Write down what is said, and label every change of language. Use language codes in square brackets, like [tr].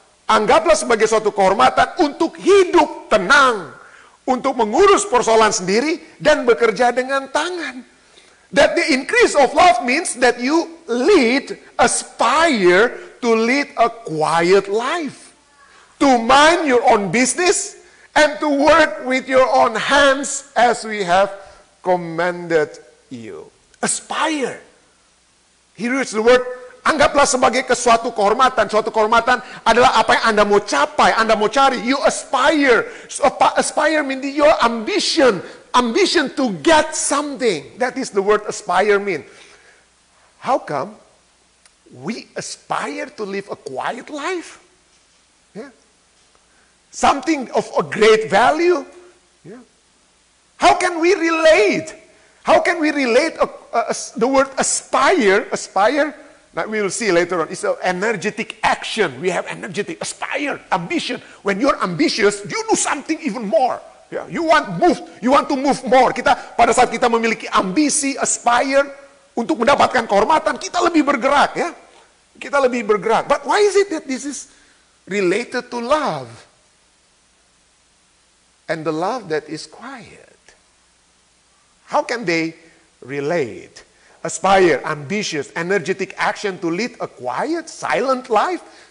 [id] Anggaplah sebagai suatu kehormatan untuk hidup tenang. Untuk mengurus persoalan sendiri dan bekerja dengan tangan. [en] That the increase of love means that you aspire to lead a quiet life. To mind your own business. And to work with your own hands as we have commanded you. Aspire. Here is the word, [id] anggaplah sebagai suatu kehormatan. Suatu kehormatan adalah apa yang Anda mau capai, Anda mau cari. [en] You aspire. So, aspire means your ambition. Ambition to get something. That is the word aspire mean. How come we aspire to live a quiet life? Yeah. Something of a great value. Yeah. How can we relate? How can we relate the word aspire? Aspire, that we will see later on. It's an energetic action. We have energetic, aspire, ambition. When you're ambitious, you do something even more. Yeah. You want to move more. [id] Pada saat kita memiliki ambisi, aspire, untuk mendapatkan kehormatan, kita lebih bergerak. Ya. Kita lebih bergerak. [en] But why is it that this is related to love? And the love that is quiet. How can they relate? Aspire, ambitious, energetic action to lead a quiet, silent life.